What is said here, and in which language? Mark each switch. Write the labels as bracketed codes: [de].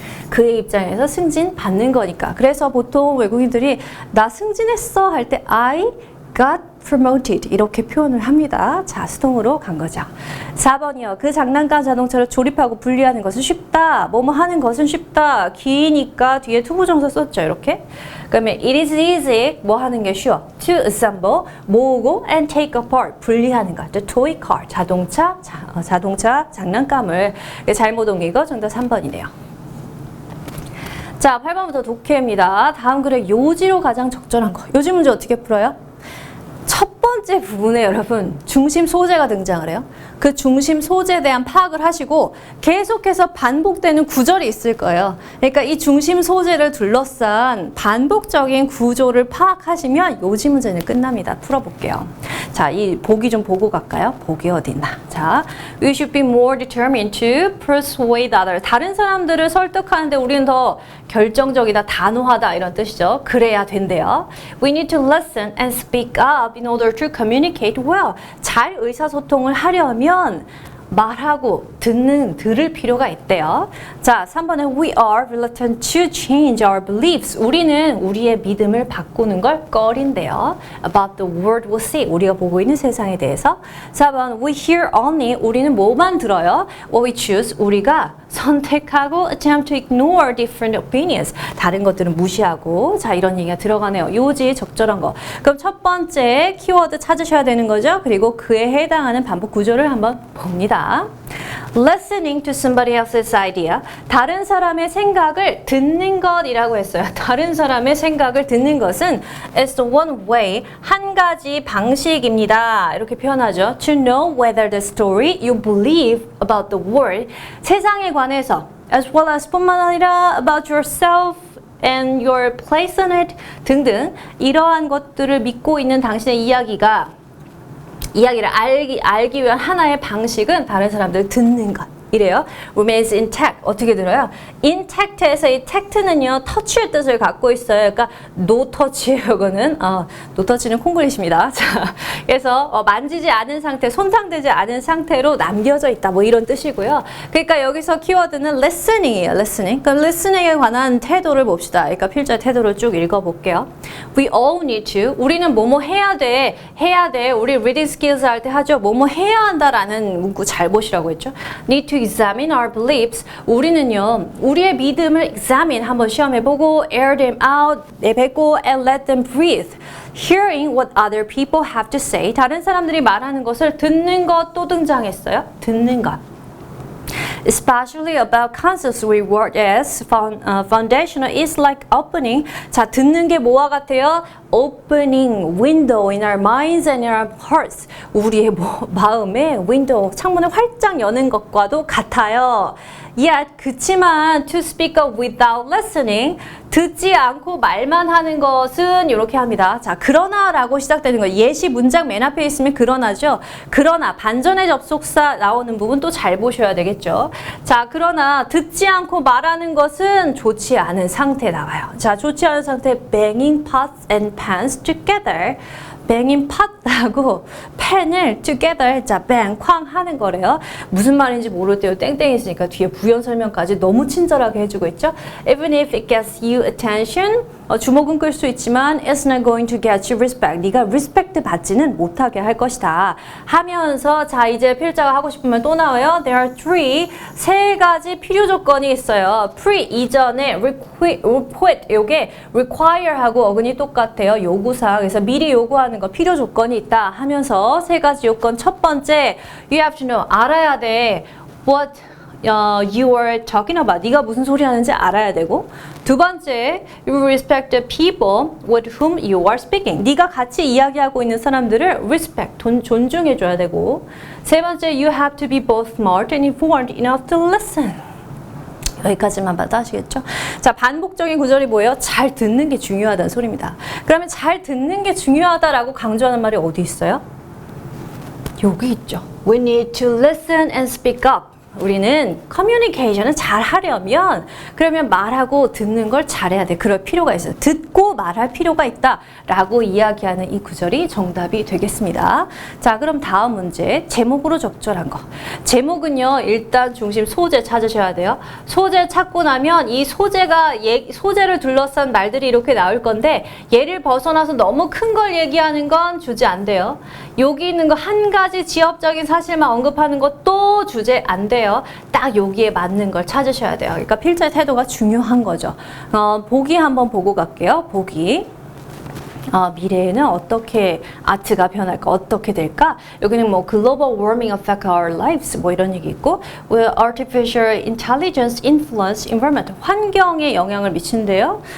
[ko] 그의 입장에서 승진 받는 거니까. 그래서 보통 외국인들이 나 승진했어 할 때 [en] I got promoted [ko] 이렇게 표현을 합니다. 자, 수동으로 간 거죠. 4번이요. 그 장난감 자동차를 조립하고 분리하는 것은 쉽다. 뭐뭐 하는 것은 쉽다. 기니까 뒤에 투부정사 썼죠. 이렇게. 그러면 [en] it is easy [ko] 뭐 하는 게 쉬워. [en] to assemble [ko] 모으고 [en] and take apart [ko] 분리하는 것. [en] the toy car [ko] 자동차 장난감을 잘못 옮긴 거 정답 3번이네요. 자, 8번부터 독해입니다. 다음 글의 요지로 가장 적절한 거. 요지 문제 어떻게 풀어요? 첫 번째 부분에 여러분 중심 소재가 등장을 해요. 그 중심 소재에 대한 파악을 하시고 계속해서 반복되는 구절이 있을 거예요. 그러니까 이 중심 소재를 둘러싼 반복적인 구조를 파악하시면 요지 문제는 끝납니다. 풀어볼게요. 자, 이 보기 좀 보고 갈까요? 보기 어디 있나? [en] 자, we should be more determined to persuade others. [ko] 다른 사람들을 설득하는데 우리는 더 결정적이다, 단호하다 이런 뜻이죠. 그래야 된대요. [en] We need to listen and speak up in order to communicate well. [ko] 잘 의사소통을 하려면 말하고 들을 필요가 있대요. [en] 자, [ko] 3번은 [en] we are reluctant to change our beliefs. [ko] 우리는 우리의 믿음을 바꾸는 걸 꺼린대요. [en] About the world we'll see. [ko] 우리가 보고 있는 세상에 대해서. [en] 4번 we hear only. [ko] 우리는 뭐만 들어요? [en] What we choose. [ko] 우리가 선택하고 [en] attempt to ignore different opinions. [ko] 다른 것들은 무시하고. 자, 이런 얘기가 들어가네요. 요지 적절한 거. 그럼 첫 번째 키워드 찾으셔야 되는 거죠. 그리고 그에 해당하는 반복 구조를 한번 봅니다. [en] Listening to somebody else's idea. [ko] 다른 사람의 생각을 듣는 것이라고 했어요. 다른 사람의 생각을 듣는 것은 [en] is the one way, [ko] 한 가지 방식입니다. 이렇게 표현하죠. [en] To know whether the story you believe about the world, [ko] 세상에 관해서 [en] as well as [ko] 뿐만 아니라 [en] about yourself and your place on it [ko] 등등 이러한 것들을 믿고 있는 당신의 이야기를 알기 위한 하나의 방식은 다른 사람들 듣는 것. 이래요. [en] remains intact. [ko] 어떻게 들어요? intact에서 이 tact는요, touch의 뜻을 갖고 있어요. 그러니까 no touch예요, 이거는. no touch는 콩글리시입니다. 자, 그래서 만지지 않은 상태, 손상되지 않은 상태로 남겨져 있다. 뭐 이런 뜻이고요. 그러니까 여기서 키워드는 listening이에요. listening. 그럼 listening에 관한 태도를 봅시다. 그러니까 필자의 태도를 쭉 읽어볼게요. [en] We all need to. [ko] 우리는 뭐뭐 해야 돼. 우리 reading skills 할 때 하죠. 뭐뭐 해야 한다라는 문구 잘 보시라고 했죠. [en] need to examine our beliefs. [ko] 우리는요, 우리의 믿음을 [en] examine [ko] 한번 시험해보고 [en] air them out, [ko] 내뱉고 [en] and let them breathe. Hearing what other people have to say. [ko] 다른 사람들이 말하는 것을 듣는 것도 등장했어요. 듣는 것. [en] Especially about concepts we word as foundational is like opening. [ko] 자, 듣는 게 뭐와 같아요? [en] Opening window in our minds and in our hearts. [ko] 우리의 마음에 window, 창문을 활짝 여는 것과도 같아요. Yet, 그치만 [en] to speak up without listening, [ko] 듣지 않고 말만 하는 것은 이렇게 합니다. 자, 그러나라고 시작되는 거. 예시 문장 맨 앞에 있으면 그러나죠. 그러나 반전의 접속사 나오는 부분 또 잘 보셔야 되겠죠. 자, 그러나 듣지 않고 말하는 것은 좋지 않은 상태 나와요. 자, 좋지 않은 상태 [en] banging pots and pans together. [ko] banging pot하고 pen을 together 자 bang 쾅 하는 거래요. 무슨 말인지 모를 때요. 땡땡이 있으니까 뒤에 부연 설명까지 너무 친절하게 해주고 있죠. [en] Even if it gets you attention [ko] 주목은 끌 수 있지만 [en] it's not going to get you respect. [ko] 네가 respect 받지는 못하게 할 것이다. 하면서 자 이제 필자가 하고 싶으면 또 나와요. [en] There are [ko] 세 가지 필요 조건이 있어요. pre 이전에 requite 요게 require하고 어근이 똑같아요. 요구사항. 그래서 미리 요구하는 거 필요 조건이 있다 하면서 세 가지 요건. 첫 번째 [en] you have to know [ko] 알아야 돼. [en] What you are talking about. [ko] 네가 무슨 소리 하는지 알아야 되고. [en] 두 번째, you respect the people with whom you are speaking. [ko] 네가 같이 이야기하고 있는 사람들을 respect, 존중해 줘야 되고. [en] 세 번째, you have to be both smart and informed enough to listen. [ko] 여기까지만 봐도 아시겠죠? 자, 반복적인 구절이 뭐예요? 잘 듣는 게 중요하다는 소리입니다. 그러면 잘 듣는 게 중요하다라고 강조하는 말이 어디 있어요? 여기 있죠. [en] We need to listen and speak up. [ko] 우리는 커뮤니케이션을 잘 하려면 그러면 말하고 듣는 걸 잘해야 돼. 그럴 필요가 있어요. 듣고 말할 필요가 있다 라고 이야기하는 이 구절이 정답이 되겠습니다. 자, 그럼 다음 문제 제목으로 적절한 거. 제목은요 일단 중심 소재 찾으셔야 돼요. 소재 찾고 나면 이 소재를 둘러싼 말들이 이렇게 나올 건데 얘를 벗어나서 너무 큰 걸 얘기하는 건 주제 안 돼요. 여기 있는 거 한 가지 지엽적인 사실만 언급하는 것도 주제 안 돼요. 딱 여기에 맞는 걸 찾으셔야 돼요. 그러니까 필자의 태도가 중요한 거죠. 보기 한번 보고 갈게요. 보기. 미래에는 어떻게 아트가 변할까? 어떻게 될까? 여기는 뭐 [en] global warming affect our lives [ko] 뭐 이런 얘기 있고 [en] will artificial intelligence influence environment [ko] 환경에 영향을 미친대요.